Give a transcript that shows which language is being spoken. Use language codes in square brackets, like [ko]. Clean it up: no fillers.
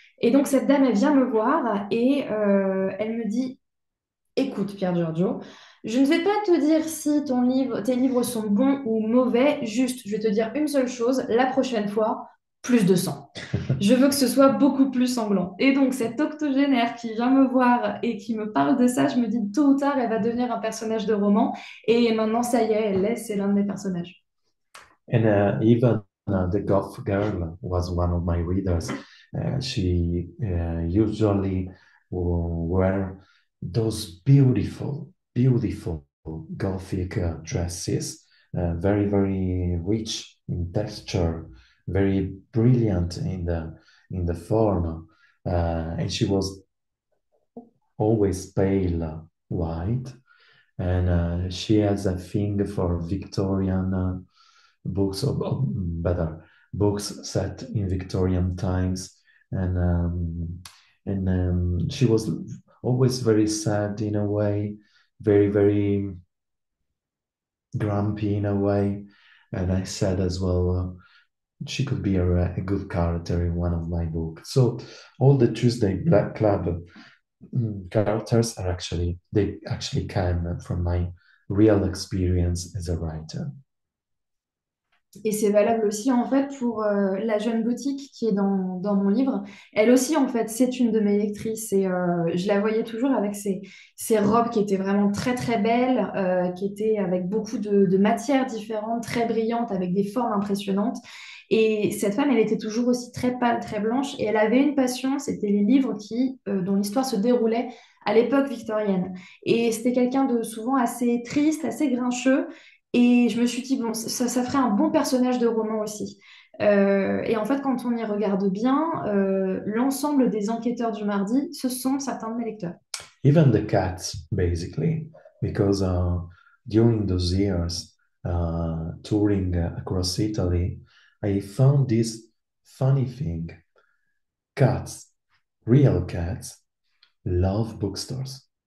[fr] Et donc, cette dame, elle vient me voir et elle me dit, écoute, Piergiorgio, je ne vais pas te dire si tes livres sont bons ou mauvais, juste, je vais te dire une seule chose, la prochaine fois, plus de sang. Je veux que ce soit beaucoup plus sanglant. Et donc, cette octogénaire qui vient me voir et qui me parle de ça, je me dis, tôt ou tard, elle va devenir un personnage de roman. Et maintenant, ça y est, elle l'est, c'est l'un de mes personnages. [en] And even the goth girl was one of my readers. She usually wear those beautiful, beautiful gothic dresses, very, very rich in texture, very brilliant in the form, and she was always pale white, and she has a thing for Victorian. Books of better books set in Victorian times, and she was always very sad in a way, very very grumpy in a way, and I said as well. She could be a good character in one of my books. So all the Tuesday Black Club characters are they actually came from my real experience as a writer. [fr] Et c'est valable aussi en fait pour la jeune gothique qui est dans mon livre. Elle aussi en fait c'est une de mes lectrices et je la voyais toujours avec ses robes qui étaient vraiment très très belles, qui étaient avec beaucoup de matières différentes, très brillantes, avec des formes impressionnantes. Et cette femme elle était toujours aussi très pâle, très blanche et elle avait une passion, c'était les livres dont l'histoire se déroulait à l'époque victorienne. Et c'était quelqu'un de souvent assez triste, assez grincheux. Et je me suis dit, bon, ça ferait un bon personnage de roman aussi. Et en fait, quand on y regarde bien, l'ensemble des enquêteurs du mardi, ce sont certains de mes lecteurs. [en] Even the cats, basically, because during those years, touring across Italy, I found this funny thing. Cats, real cats, love bookstores.